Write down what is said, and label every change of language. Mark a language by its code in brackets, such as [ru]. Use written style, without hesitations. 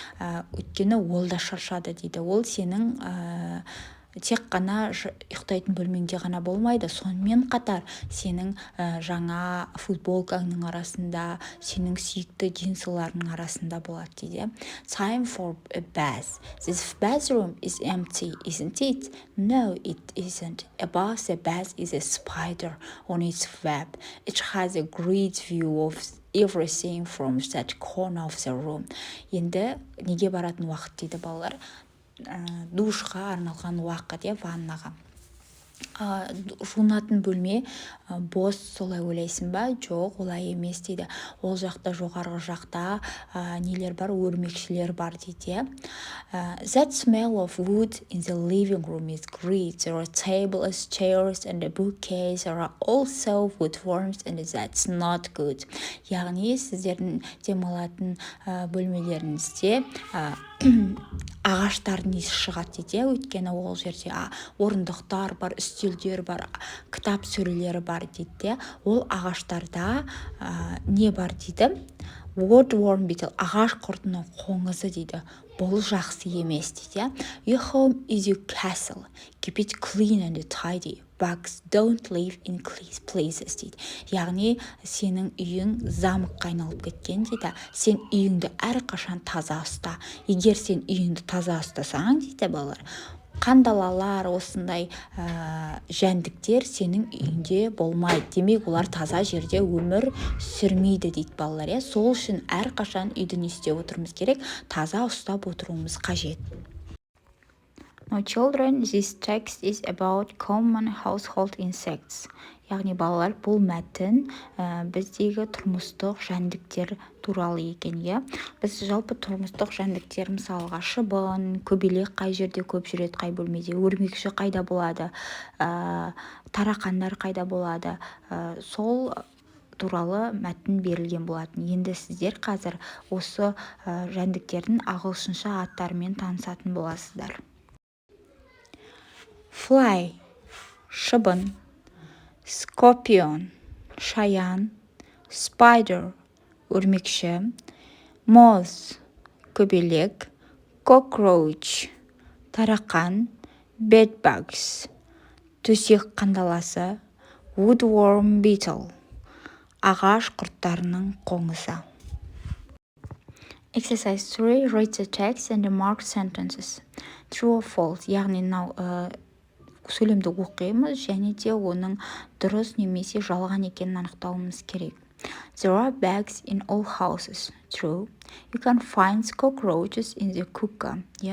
[kk] Өйткені ол да шаршады дейді. Ол сенің тек қана ұйықтайтын бөлмеңде ғана болмайды, сонымен қатар сенің жаңа футболкаңның арасында, сенің сүйікті джинсыларының арасында болады дейді. [en] Time for a bath. This bathroom is empty, isn't it? No, it isn't. Above the bath is a spider on its web. It has a great view of everything from that corner of the room. [kk] Енді неге баратын уақыт дейді балалар? Душқа арналған уақыт, ваннаға. Жуынатын бөлме бос, солай ойлайсың ба? Жоқ, олай емес дейді. Ол жақта, жоғарғы жақта нелер бар, өрмекшілер бар дейді. [en] That smell of wood in the living room is great. There are tables, chairs and a bookcase. There are also woodworms and that's not good. [kk] Яғни сіздердің демалатын бөлмелеріңізде ағаштардың иісі шығады дейді. Өйткені ол жерде орындықтар бар, үстелдер бар, кітап сөрелері бар дейді. Ол ағаштарда не бар дейді? Woodworm beetle, ағаш құртының қоңызы дейді. Бұл жақсы емес дейді. [en] Your home is your castle. Keep it clean and tidy. Bugs don't live in places [kk] дейді. Яғни сенің үйің замыққа айналып кеткен дейді. Сен үйіңді әрқашан таза ұста. Егер сен үйіңді таза ұстасаң дейді балалар, қандалалар, осындай жәндіктер сенің үйінде болмайды. Демек, олар таза жерде өмір сүрмейді дейді балалар. Сол үшін әрқашан үйді не істеп отыруымыз керек? Таза ұстап отыруымыз қажет. [en] Now children, this text is about common household insects. [kk] Яғни балалар, бұл мәтін біздегі тұрмыстық жәндіктер туралы екен, иә. Біз жалпы тұрмыстық жәндіктер, мысалға шыбын, көбелек қай жерде көп жүреді, қай бөлмеде, өрмекші қайда болады, тарақандар қайда болады, сол туралы мәтін берілген болатын. Енді сіздер қазір осы жәндіктердің ағылшынша аттарымен танысатын боласыздар. Fly, шыбын. Scorpion, шаян. Spider, өрмекші. Moth, көбелек. Cockroach, таракан. Bedbugs, төсек қандаласы. Woodworm beetle, ағаш құрттарының қоңызы. [en] Exercise 3. Read the text and mark sentences. True or false, [kk] яғни сөйлемді оқимыз және де оның дұрыс немесе жалған екенін анықтауымыз керек. [en] There are bugs in all houses. True. You can find cockroaches in the cooker.